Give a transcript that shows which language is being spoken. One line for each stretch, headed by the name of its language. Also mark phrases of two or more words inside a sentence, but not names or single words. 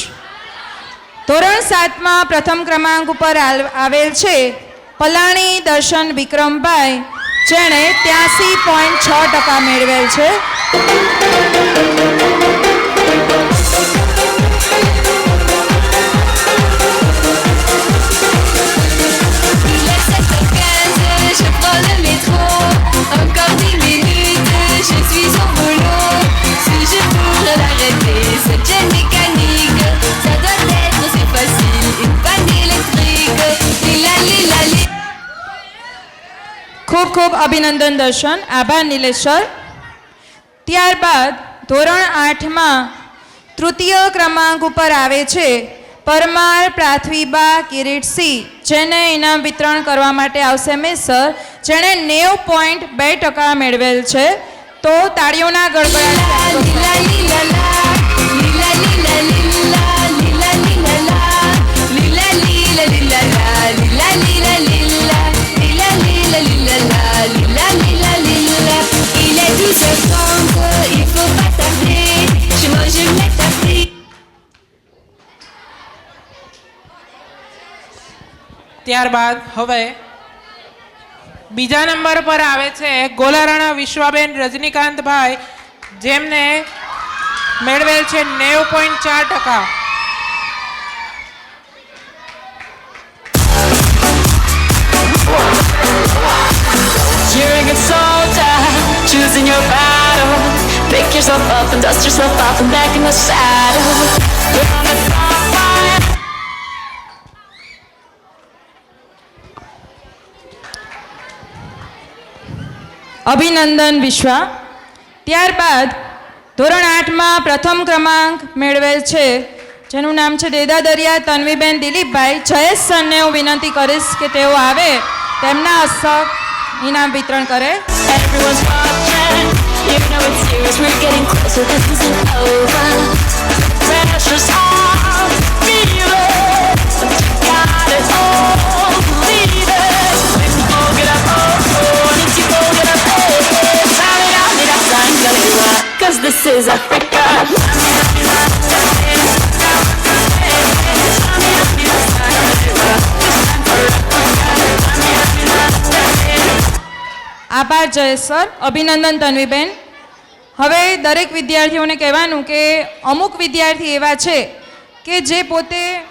Gujarati: ધોરણ 7માં પ્રથમ ક્રમાંક ઉપર આવેલ છે પલાણી દર્શન વિક્રમભાઈ, જેણે 83.6% મેળવેલ છે.
French: Il est 7h15, je prends le métro. Encore 10 minutes, je suis au boulot. Si je pourrais l'arrêter, cette chaîne mécanique, ça doit être si facile, une panne électrique. Lila, lila, lila.
Gujarati: ખૂબ ખૂબ અભિનંદન દર્શન. આભાર નિલેશ સર. ત્યારબાદ ધોરણ 8માં તૃતીય ક્રમાંક ઉપર આવે છે પરમાર પૃથ્વીબા કિરીટસિંહ, જેને ઇનામ વિતરણ કરવા માટે આવશે મિસ સર, જેણે 90.2% મેળવેલ છે. તો તાળીઓના ગડગડાટ. Lila, lila, la. Lila, lila, lila. Lila, lila, la. Lila, lila, lila, la. Lila, lila, lila. Lila, lila, lila, la. Lila, lila, lila.
French: Il est 12h30, il faut pas tarder. Chez moi, je mets ta fille.
Gujarati: ત્યારબાદ હવે બીજા નંબર પર આવે છે ગોલારાણા વિશ્વાબેન રજનીકાંતભાઈ, જેમને મેળવેલ છે 90.4%.
English: You're a good soldier, choosing your battle. Pick yourself up and dust yourself off and back in the saddle. We're on the front line.
Gujarati: અભિનંદન વિશ્વા. ત્યારબાદ ધોરણ 8માં પ્રથમ ક્રમાંક મેળવેલ છે, જેનું નામ છે દેદાદરિયા તન્વીબેન દિલીપભાઈ. જયેશ સરને હું વિનંતી કરીશ કે તેઓ આવે, તેમના હસ્તક ઇનામ વિતરણ કરે.
English: Everyone's watching. You know it's serious. We're getting closer. This isn't over. Pressure's on. Feel it. But you got it all. Believe it. When you go get up, oh, need you go get up, hey, hey. Mira, mira, sangalewa. 'Cause this is Africa.
Gujarati: આભાર જયેશ સર. અભિનંદન તન્વીબેન. હવે દરેક વિદ્યાર્થીઓને કહેવાનું કે અમુક વિદ્યાર્થી એવા છે કે જે પોતે